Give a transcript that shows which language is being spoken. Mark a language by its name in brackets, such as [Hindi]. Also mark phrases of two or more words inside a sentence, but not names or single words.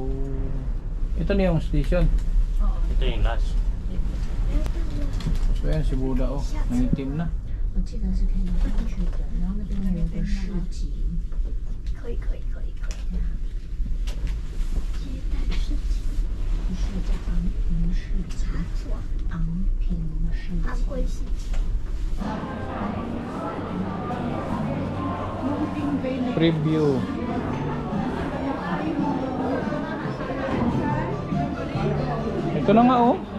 [Filipino] Ito na yung station. Ito yung last. So yan si Buddha oh. Nangitim na. [Chinese] 我记得是可以进去的，然后那边有个市集。可以。 [Filipino] Preview. Ito na nga oh.